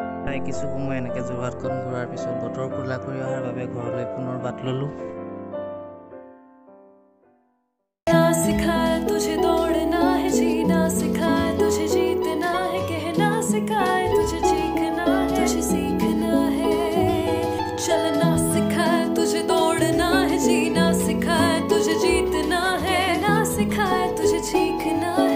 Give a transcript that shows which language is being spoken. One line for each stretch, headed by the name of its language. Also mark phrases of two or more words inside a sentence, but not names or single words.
Assamese: প্ৰায় কিছু সময় এনেকৈ যোৰহাটখন ঘূৰাৰ পিছত বতৰ ক'লা কৰি অহাৰ বাবে ঘৰলৈ পুনৰ বাট ল'লোঁ।
Hindi: ना सिखाए तुझे दौड़ना है जीना सिखाए तुझे जीतना है कहना सिखाए तुझे चीखना है तुझे सीखना है चलना सिखाए तुझे दौड़ना है जीना सिखाए तुझे जीतना है ना सिखाए तुझे चीखना है